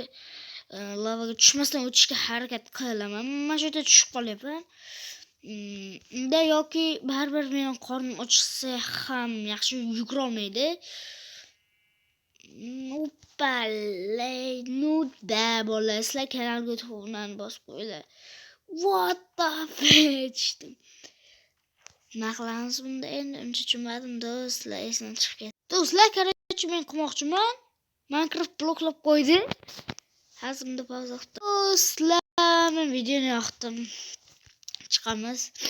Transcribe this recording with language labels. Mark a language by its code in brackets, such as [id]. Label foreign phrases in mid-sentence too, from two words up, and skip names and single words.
[uz] Lavaga tushmasdan o'tishga harakat qilaman. Mana shu yerda tushib qolyapman. Yoki baribir men qornim ochsa ham yaxshi yugura olmaydi. Bola, sizlar kanalga o'tib o'rnani bosib qo'yinglar. [en] What the fuck? [uz] Nima qilamiz bunda endi? Uncha tushunmadim do'stlar, esdan chiqib ketdi. Do'stlar, qarang, men qilmoqchiman. Minecraft bloklab qo'ydi. Hazımda pauza qildim. Do'stlar, men videoni yoqdim. Chiqamiz.